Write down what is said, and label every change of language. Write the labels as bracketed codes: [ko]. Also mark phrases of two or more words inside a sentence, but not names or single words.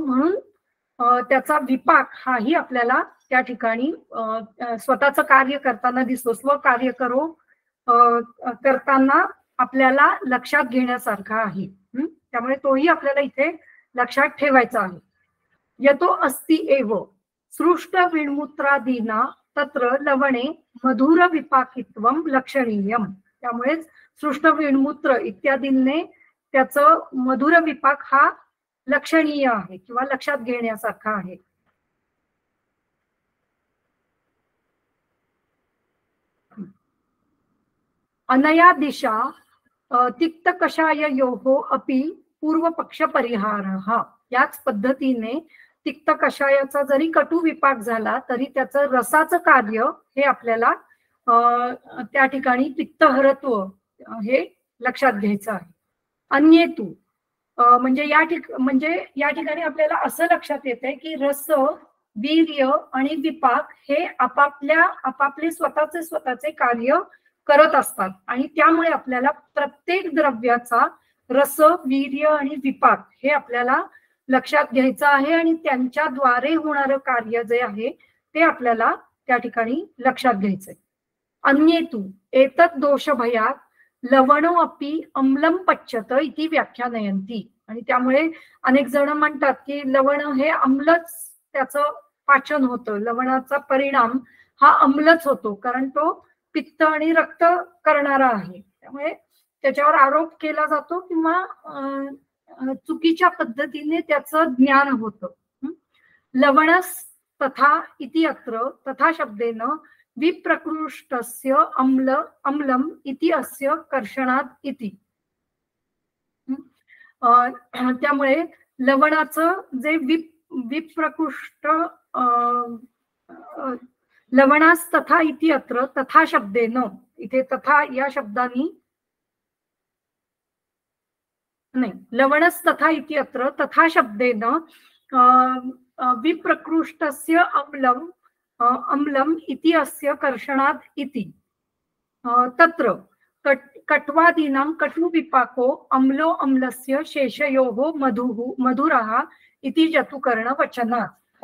[mr] म्हणून त्याचा विपाक हाही आपल्याला त्या ठिकाणी स्वतःचं कार्य करताना दिसतो. स्वकार्य करताना आपल्याला लक्षात घेण्यासारखा आहे. त्यामुळे तोही आपल्याला इथे लक्षात ठेवायचा आहे. [sa] यतो अस्ति एव सृष्ट विणमूत्रादीना तत्र लवणे मधुर विपाकित्वम लक्षणीयम. [mr] त्यामुळेच सृष्ट विणमूत्र इत्यादींनी त्याचं मधुर विपाक हा लक्षणीय आहे किंवा लक्षात घेण्यासारखा आहे. [sa] अनया दिशा तिक्त कषाययोः अपि पूर्वपक्ष परिहारः. [mr] याच पद्धतीने तिक्त कषायाचा जरी कटू विपाक झाला तरी त्याचं रसाचं कार्य हे आपल्याला त्या ठिकाणी पित्तहरत्व हे लक्षात घ्यायचं आहे. अन्येतु म्हणजे या ठिकाणी आपल्याला असं लक्षात येतंय की रस, वीर्य आणि विपाक हे आपापले स्वतःचे कार्य करत असतात आणि त्यामुळे आपल्याला प्रत्येक द्रव्याचा रस, वीर्य आणि विपाक हे आपल्याला लक्षात घ्यायचं आहे आणि त्यांच्याद्वारे होणारं कार्य जे आहे ते आपल्याला त्या ठिकाणी लक्षात घ्यायचंय. [sa] अन्येतु एतत् दोष भयात लवणो अपि अम्लं पच्यत इति व्याख्यानयन्ति. [mr] आणि त्यामुळे अनेक जण म्हणतात की लवण हे अम्लच त्याचं पाचन होतं. लवणाचा परिणाम हा अम्लच होतो कारण तो पित्त आणि रक्त करणारा आहे. त्यामुळे त्याच्यावर आरोप केला जातो किंवा चुकीच्या पद्धतीने त्याचं ज्ञान होतं. [sa] लवणस तथा इति अत्र तथा शब्देन विप्रकृष्टस्य अम्लम इति अस्य कर्षणात इति. [mr] त्यामुळे लवणाचं जे विप्रकृष्ट [sa] लवणास तथा इति अत्र तथा शब्देन [mr] इथे तथा या शब्दानी नाही [sa] लवणस तथा इति अत्र तथा शब्देन विप्रकृष्टस्य अम्लम इति अस्य कर्षणात् इति. तत्र कट्वादीनां कटु विपाको अम्लो अम्लस्य शेषयोः मधुरः इति जतुकर्ण वचनात्.